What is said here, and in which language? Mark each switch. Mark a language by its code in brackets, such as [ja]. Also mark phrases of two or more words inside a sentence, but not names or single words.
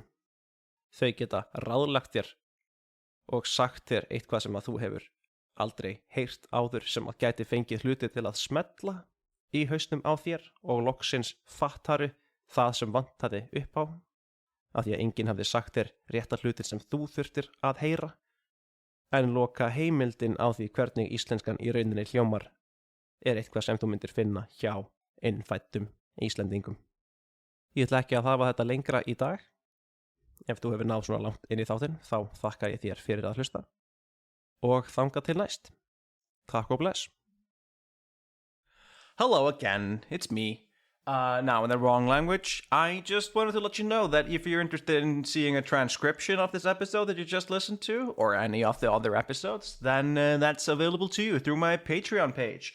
[is] Þau geta ráðlagt þér og sagt þér eitthvað sem að þú hefur aldrei heyrt áður sem að gæti fengið hluti til að smella í hausnum á þér og loksins fattaru það sem vantaði upp á, af því að enginn hafði sagt þér rétta hlutir sem þú þurftir að heyra, en loka heimildin á því hvernig íslenskan í rauninni hljómar er eitthvað sem þú myndir finna hjá innfæddum Íslendingum. Ég ætla ekki að hafa þetta lengra í dag. Ef þú hefur náð svona langt inn í þáttinn, þá þakka ég þér fyrir að hlusta. Og þangað til næst. Takk og bless. [en] Hello again, it's me. Now in the wrong language, I just wanted to let you know that if you're interested in seeing a transcription of this episode that you just listened to, or any of the other episodes, then that's available to you through my Patreon page.